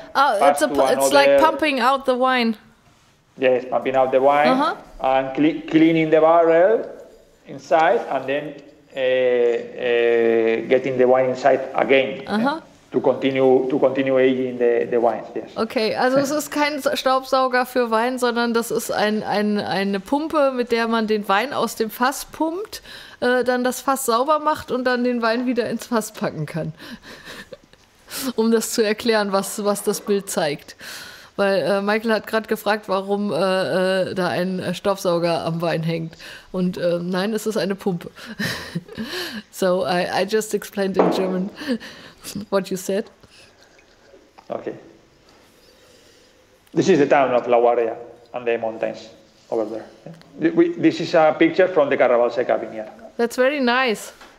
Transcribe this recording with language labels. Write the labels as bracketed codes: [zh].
[en] Oh, it's like pumping out the wine. Yes, pumping out the wine and cleaning the barrel inside, and then getting the wine inside again to continue aging the wines. Yes. [de] Okay, also es ist kein Staubsauger für Wein, sondern das ist eine Pumpe, mit der man den Wein aus dem Fass pumpt, dann das Fass sauber macht und dann den Wein wieder ins Fass packen kann. Um das zu erklären, was das Bild zeigt. Weil Michael hat gerade gefragt, warum da ein Staubsauger am Wein hängt. Und nein, es ist eine Pumpe. [en] So, I just explained in German what you said. Okay. This is the town of La Guardia and the mountains over there. This is a picture from the Carravalseca vineyard. That's very nice.